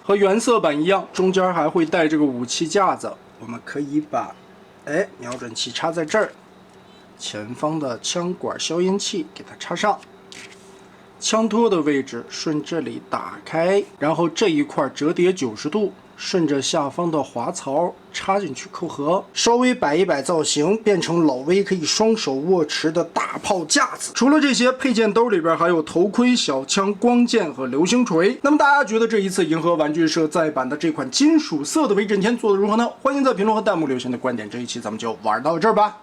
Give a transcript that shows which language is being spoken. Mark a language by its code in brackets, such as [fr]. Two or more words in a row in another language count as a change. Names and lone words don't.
[zh] 和原色版一樣，中間還會帶這個武器架子，我們可以把瞄準器插在這兒，前方的槍管消音器給它插上，槍托的位置順這裡打開，然後這一塊折疊90度，順着下方的滑槽插進去扣合，稍微摆一摆造型，变成老威可以双手握持的大炮架子。除了这些，配件兜里边还有头盔、小枪、光剑和流星锤。那麼大家觉得这一次银河玩具社再版的这款金屬色的威震天做的如何呢？欢迎在评论和弹幕留下你的观点。这一期咱们就玩到这儿吧。